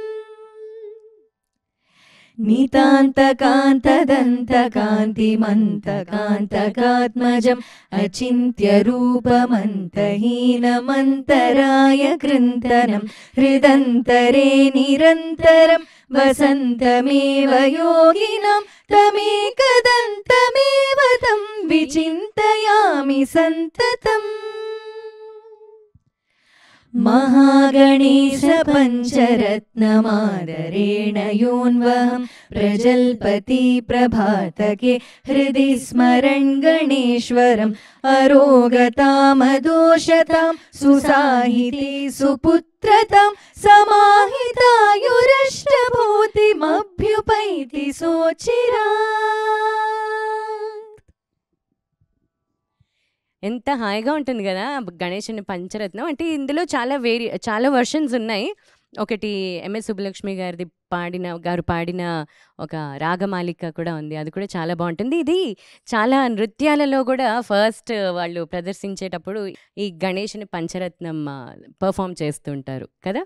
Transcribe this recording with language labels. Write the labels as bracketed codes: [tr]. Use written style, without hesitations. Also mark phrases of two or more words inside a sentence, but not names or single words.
[sa] నితాంతకాంతదంతకాంతిమంతకాంతకాత్మజం అచింత్యరూపమంతహీనమంతరాయ కృంతనం హృదంతరే నిరంతరం వసంతమేవ యోగినాం తమేకదంతమేవ తం విచింతయామి సంతతం. महागणेश पञ्चरत्नमादरेण योऽन्वहं प्रजल्पति प्रभातके हृदि स्मरन् गणेश्वरम् अरोगतामदोषतां सुसाहिती सुपुत्रतां समाहितायुरष्टभूतिमभ्युपैति सोचिरात्. [te] ఎంత హాయిగా ఉంటుంది కదా గణేశుని పంచరత్నం. అంటే ఇందులో చాలా వర్షన్స్ ఉన్నాయి. ఒకటి ఎంఎస్ సుబ్బలక్ష్మి గారు పాడిన ఒక రాగమాలిక కూడా ఉంది, అది కూడా చాలా బాగుంటుంది. ఇది చాలా నృత్యాలలో కూడా ఫస్ట్ వాళ్ళు ప్రదర్శించేటప్పుడు ఈ గణేశుని పంచరత్నం పర్ఫామ్ చేస్తుంటారు కదా.